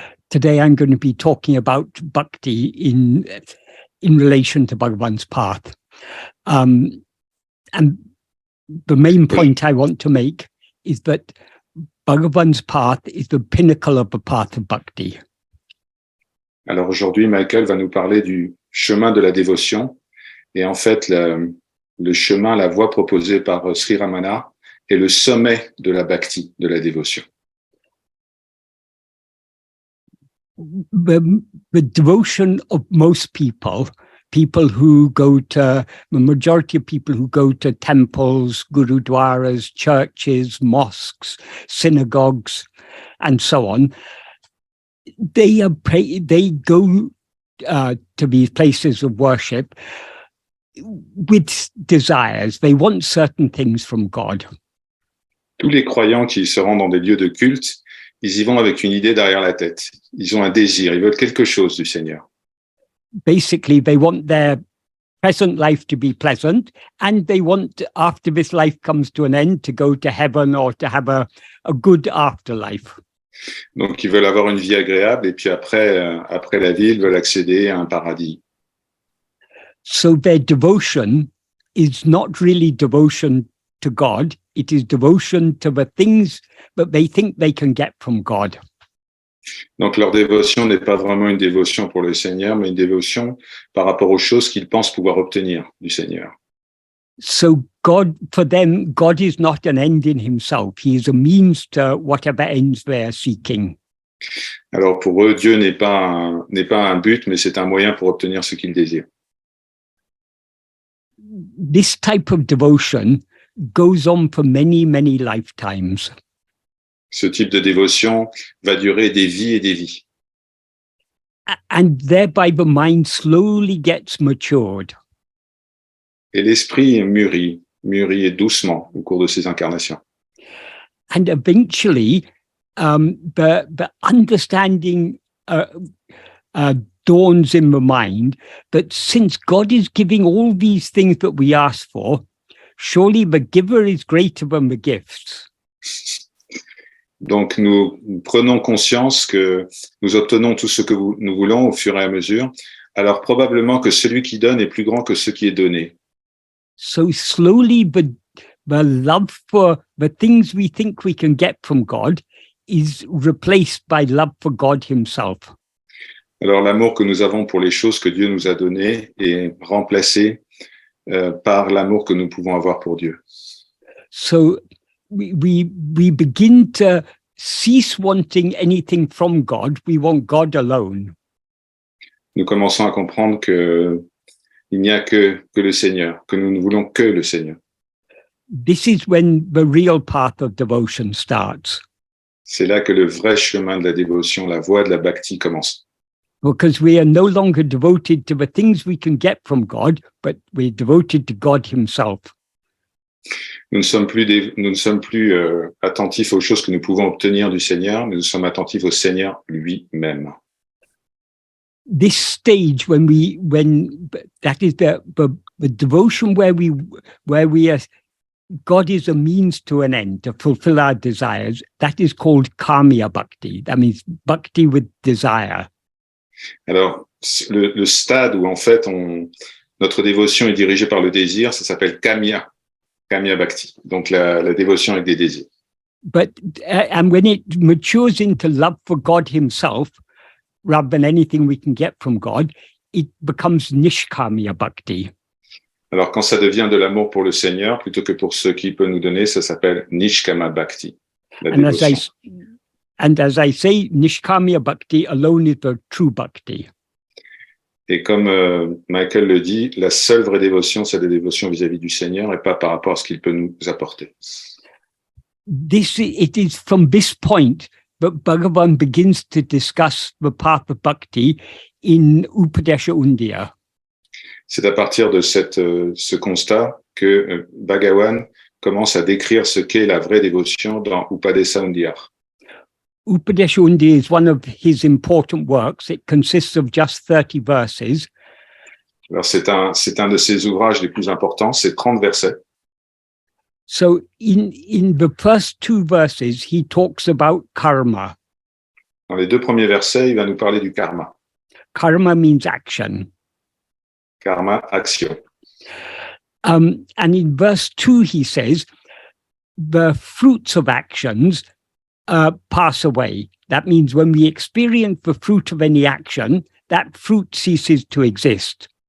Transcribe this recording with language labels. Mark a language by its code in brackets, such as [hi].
[en] Today I'm going to be talking about bhakti in relation to Bhagavan's path. And the main point I want to make is that Bhagavan's path is the pinnacle of the path of bhakti. [fr] Alors aujourd'hui, Michael va nous parler du chemin de la dévotion. Et en fait, le chemin, la voie proposée par Sri Ramana est le sommet de la bhakti, de la dévotion. [en] The devotion of most people who go to, the majority of people who go to temples, gurudwaras, churches, mosques, synagogues, and so on, they go to these places of worship with desires. They want certain things from God. [fr] Tous les croyants qui se rendent dans des lieux de culte, ils y vont avec une idée derrière la tête. Ils ont un désir, ils veulent quelque chose du Seigneur. [en] Basically, they want their present life to be pleasant, and they want, after this life comes to an end, to go to heaven or to have a good afterlife. [fr] Donc, ils veulent avoir une vie agréable, et puis après la vie, ils veulent accéder à un paradis. [en] So their devotion is not really devotion to God. It is devotion to the things that they think they can get from God. [fr] Donc, leur dévotion n'est pas vraiment une dévotion pour le Seigneur, mais une dévotion par rapport aux choses qu'ils pensent pouvoir obtenir du Seigneur. [en] So God, for them, God is not an end in himself. He is a means to whatever ends they are seeking. [fr] Alors, pour eux, Dieu n'est pas un but, mais c'est un moyen pour obtenir ce qu'ils désirent. [en] This type of devotion goes on for many, many lifetimes. [fr] Ce type de dévotion va durer des vies et des vies. [en] And thereby the mind slowly gets matured. [fr] Et l'esprit mûrit doucement au cours de ces incarnations. [en] And eventually, the understanding dawns in the mind that since God is giving all these things that we ask for, surely the giver is greater than the gifts. [fr] Donc, nous prenons conscience que nous obtenons tout ce que nous voulons au fur et à mesure. Alors, probablement que celui qui donne est plus grand que ce qui est donné. [en] So slowly, the love for the things we think we can get from God is replaced by love for God himself. [fr] Alors, l'amour que nous avons pour les choses que Dieu nous a données est remplacé par l'amour que nous pouvons avoir pour Dieu. [en] So we begin to cease wanting anything from God. We want God alone. [fr] Nous commençons à comprendre que il n'y a que le Seigneur, que nous ne voulons que le Seigneur. [en] This is when the real path of devotion starts. [fr] C'est là que le vrai chemin de la dévotion, la voie de la bhakti commence. [en] Because we are no longer devoted to the things we can get from God, but we're devoted to God himself. [fr] Nous ne sommes plus attentifs aux choses que nous pouvons obtenir du Seigneur, mais nous sommes attentifs au Seigneur lui-même. [en] This stage when that is the devotion where we are, God is a means to an end to fulfill our desires. That is called kamya bhakti. That means bhakti with desire. [fr] Alors, le stade où en fait notre dévotion est dirigée par le désir, ça s'appelle kamya bhakti. Donc la dévotion avec des désirs. [en] But and when it matures into love for God himself, rather than anything we can get from God, it becomes nishkamya bhakti. [fr] Alors quand ça devient de l'amour pour le Seigneur plutôt que pour ce qu'il peut nous donner, ça s'appelle nishkama bhakti. [en] And as I say, nishkamya bhakti alone is the true bhakti. [fr] Et comme Michael le dit, la seule vraie dévotion, c'est la dévotion vis-à-vis du Seigneur et pas par rapport à ce qu'il peut nous apporter. [en] It is from this point that Bhagavan begins to discuss the path of bhakti in Upadesha Undiyar. [fr] C'est à partir de ce constat que Bhagavan commence à décrire ce qu'est la vraie dévotion dans Upadesha Undiyar. [en] Upadesha Undiyar is one of his important works. It consists of just 30 verses. [fr] Alors c'est un de ses ouvrages les plus importants, c'est 30 versets. [en] So in the first two verses, he talks about karma. [fr] Dans les 2 premiers versets, il va nous parler du karma. [en] Karma means action. [fr] Karma, action. [en] And in verse 2, he says, the fruits of actions pass away. That means when we experience the fruit of any action, that fruit ceases to exist.